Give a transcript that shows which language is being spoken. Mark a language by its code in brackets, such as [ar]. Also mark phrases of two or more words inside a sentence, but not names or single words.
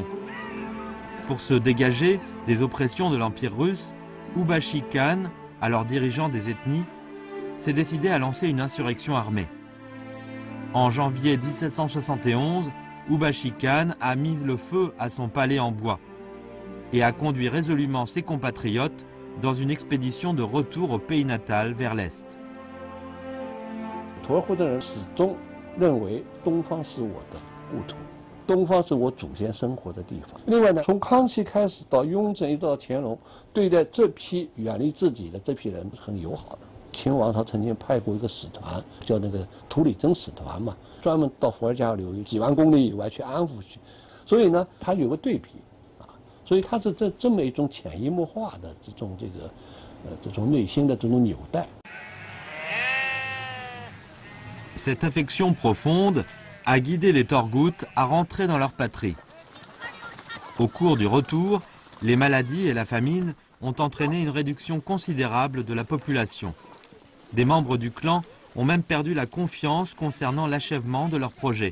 [fr] Pour se dégager des oppressions de l'Empire russe, Ubashi Khan, alors dirigeant des ethnies, s'est décidé à lancer une insurrection armée. En janvier 1771, Ubashi Khan a mis le feu à son palais en bois et a conduit résolument ses compatriotes dans une expédition de retour au pays natal vers l'Est. [zh] 沱湖的人始终认为东方是我的故土，东方是我祖先生活的地方。另外呢，从康熙开始到雍正一直到乾隆，对待这批远离自己的这批人很友好的。秦王他曾经派过一个使团，叫那个图里真使团嘛，专门到伏尔加流域几万公里以外去安抚去。所以呢，他有个对比啊，所以他是这么一种潜移默化的这种内心的这种纽带。 [fr] Cette affection profonde a guidé les Torghouts à rentrer dans leur patrie. Au cours du retour, les maladies et la famine ont entraîné une réduction considérable de la population. Des membres du clan ont même perdu la confiance concernant l'achèvement de leur projet.